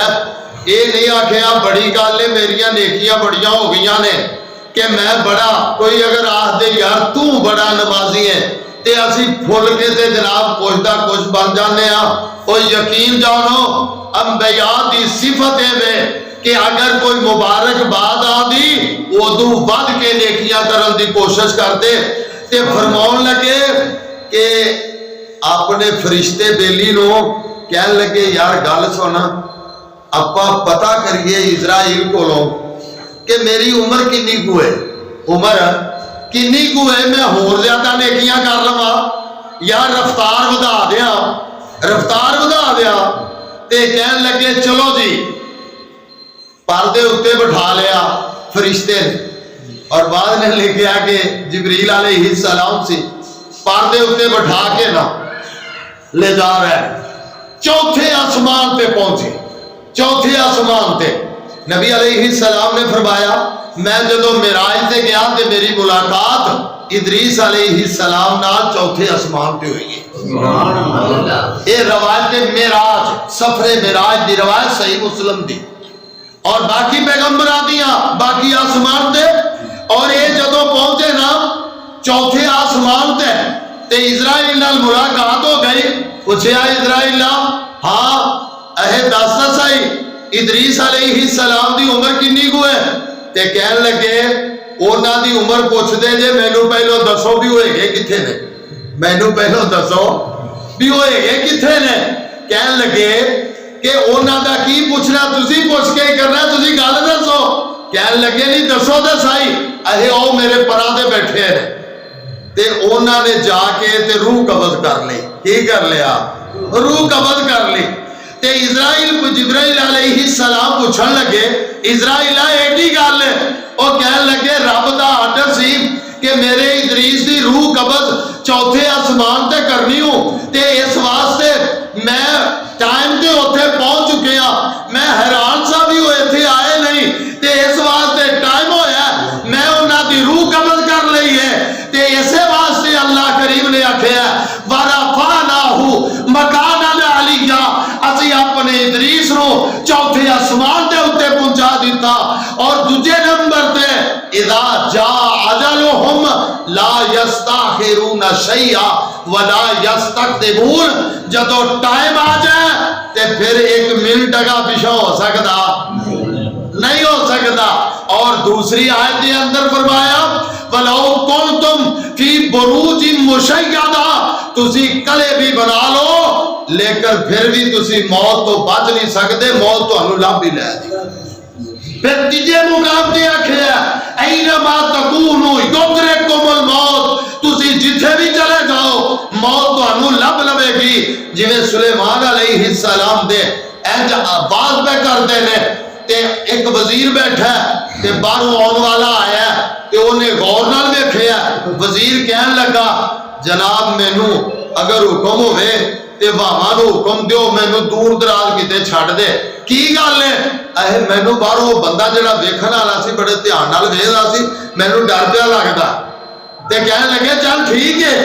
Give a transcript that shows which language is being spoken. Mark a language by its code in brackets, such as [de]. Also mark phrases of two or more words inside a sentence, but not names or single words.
[pa] اے نہیں آکھیا بڑی گالے میریاں نیکیاں بڑیاں ہو گئیاں نے کہ میں بڑا، کوئی اگر آہ دے یار تو بڑا نمازی ہے تے اسی پھول کے تے جناب کچھ بن جانے ہاں۔ اور یقین جانو انبیاء دی صفت ہے کہ اگر کوئی مبارک بات آدھی ادو بد کے نیکیاں کرن دی کوشش کرتے، تے فرماؤن لگے کہ اپنے فرشتے بیلی نو کہن لگے یار گل سونا، اپا پتہ کریے اسرائیل کو لو کہ میری عمر کنی کو ہے، عمر کنی کو ہے، میں ہور زیادہ نیکیاں کر لوا یا رفتار بدا دیا تے کہن لگے چلو جی پردے اتنے بٹھا لیا فرشتے نے، اور بعد نے لکھا کہ جبریل علیہ السلام سی پردے اتنے بٹھا کے نا لے جا رہا ہے، چوتھے آسمان پہ پہنچے، چوتھے آسمان پہ نبی علیہ السلام نے فرمایا میں جدو معراج سے گیا تو میری ملاقات ادریس علیہ السلام نال چوتھے آسمان پہ ہوئی ہے۔ یہ روایت معراج، سفر معراج دی روایت صحیح مسلم دی، اور باقی پیغمبراں دیاں باقی آسمان تے، اور یہ جدو پہنچے نا چوتھے آسمان تے اسرائیل نال ملاقات ہو گئی، پوچھیا اسرائیل ہاں اے دس سائی ادریس علیہ السلام دی عمر کنی کو ہے؟ تے کہن لگے انہاں دی عمر پوچھ دے جے مینوں پہلو دسو بھی ہوئے گے کتھے نے، مینوں پہلو دسو بھی ہوئے گے کتھے نے؟ کہن لگے کہ انہاں دا کی پوچھنا، تسی پوچھ کے کرنا، تسی گل دسو۔ کہن لگے نہیں دسو تے سائی، اے او میرے پراں تے بیٹھے ہیں تے انہاں نے جا کے تے روح قبض کر لی۔ کی کر لیا؟ روح قبض کر لی۔ تے اسرائیل کو جبرائیل علیہ السلام پوچھن لگے اسرائیل ایڈی گل ہے، اور کہن لگے رب دا آرڈر سی کہ میرے ادریس دی روح قبض چوتھے آسمان تے کرنی ہوں، تے اس واسطے میں ٹائم تے اوتھے پہنچ چکے ہاں، میں حیران سا بھی ہوئے تھے آئے نہیں، تے اس واسطے ٹائم ہویا میں انہاں دی روح قبض کر لئی ہے، تے اسے واسطے اللہ کریم نے آکھیا [ar] وَرَفَعْنَاهُ مَكَانًا عَلِيًّا، [pa] اسی اپنے ادریس نو چوتھے آسمان دے اوتے پہنچا دیتا۔ اور دوجے نمبر تے [ar] اذا جاء اجلهم لا يستاخرون شيئا ولا يستقدمون، [pa] جدو ٹائم آ جائے تے پھر ایک منٹ کا پیچھے ہو سکتا نہیں ہو سکتا۔ [ur] اور دوسری آیت کے اندر فرمایا [ar] وَلَوْ كُنْتُمْ فِي بُرُوجٍ مُشَيَّدَةٍ، [pa] تسی کلے بھی بنا لو لیکن پھر بھی تسی موت تو بچ نہیں سکتے، موت تو انہوں لب ہی لے دی۔ پھر تیجے مقام دے آکھیا [ar] اینما تکونوا یدرککم الموت، [pa] تسی جتھے بھی چلے جاؤ موت تو انہوں لب لبے گی۔ جویں سلیمان علیہ السلام دے انج آواز پہ کر دینے تے ایک وزیر بیٹھا ہے تے باہروں آن والا آیا ہے تے انہیں غور نال ویکھیا، وزیر کہن لگا جناب مینوں اگر حکم ہوئے تے واواں نو حکم دیو مینوں دور دراز کیتے چھڈ دے۔ کی گل ہے؟ اے مینوں باہروں بندہ جڑا ویکھن والا سی بڑے دھیان نال ویکھدا سی، مینوں ڈر پیا لگدا تے کہن لگے چل ٹھیک ہے۔